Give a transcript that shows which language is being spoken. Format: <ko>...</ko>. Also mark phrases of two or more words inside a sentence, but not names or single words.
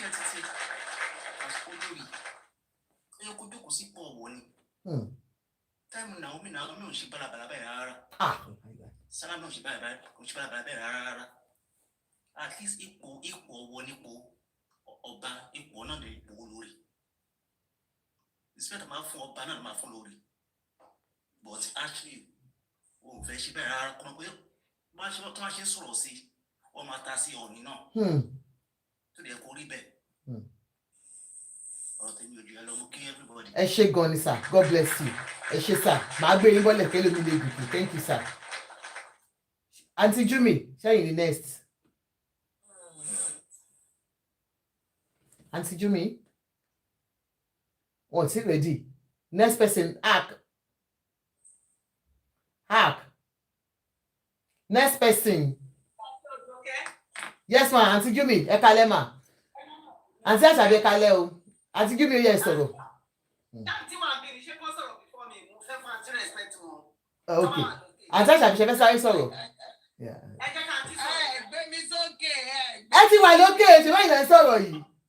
<yo>iṣẹ́ títí olórí ẹ kó jókòó sí pọ̀ wọ ni táìmù Naomi ò ṣe bálabàlà bẹ́ẹ̀ rárá Sarah náà ò ṣe bálabàlà bẹ́ẹ̀ rárá</yo> <en>at least</en> <yo>ipò ọwọ́ nípò ọba ipò náà lè ipò olórí ìsìnkú máa fún ọba náà máa fún lórí</yo> <en>but actually</en> <yo>o ò fẹ́ ṣe bẹ́ẹ̀ rárá kọ́nà pé tó máa ṣe sọ̀rọ̀ sí ọmọ ata sí ọ̀nì náà tó lè kó rí bẹ́ẹ̀ ọ̀rọ̀ tèmi ò jù ẹ lọ mú kí everybody. ẹ ṣé gan ni sir,</yo> <en>God bless you.</en> <yo>ẹ ṣé sir, màá gbé yín bọ́lẹ̀ kẹ́lẹ́ mi lè gùn.</yo> <en>Thank you sir.</en> <yo>Aunty Jumi ṣẹ́yìn ni next. Aunty Jumi wọ́n ti ready.</yo> <en>Next person Ark. Next person.</en> <yo>Yes ma, Aunty Jumi ẹ kalẹ́ ma. Aunty Àṣàbí ẹ kalẹ́ o. Aunty Jumi ó yẹ sọ̀rọ̀. Okay. Aunty Àṣàbí ṣe fẹ́ sáré sọ̀rọ̀. Ẹ ti wà lókè ṣe báyìí lẹ́ sọ̀rọ̀ yìí.</yo>